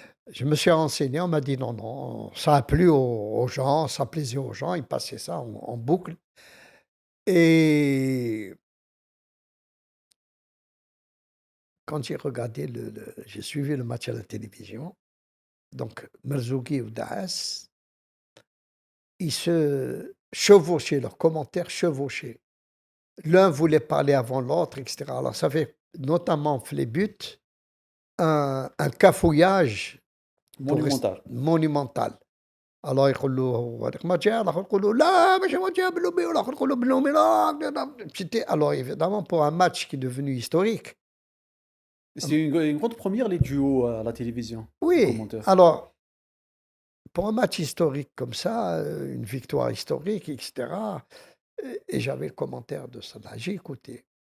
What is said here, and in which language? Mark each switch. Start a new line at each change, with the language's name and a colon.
French: Je me suis renseigné, on m'a dit: «Non, non, ça a plu aux gens, ça plaisait aux gens», ils passaient ça en boucle et quand j'ai suivi le match à la télévision, donc Marzougui ou Daas, ils se chevauchaient, leurs commentaires chevauchaient. L'un voulait parler avant l'autre et cetera. Alors ça fait notamment les buts, un cafouillage pour rest Monumental. monumental.
Arabic: الله يقول له هذاك ما جا، الآخر يقول له لا ماشي ما جا بلومي، والآخر يقول له بلومي لا.
French: C'était alors évidemment pour un match qui est devenu historique. C'est une grande première, les duos à la télévision, les Oui, commentaires. alors pour un match historique comme ça, une victoire historique et cetera, et j'avais le commentaire de ça là, j'ai écouté.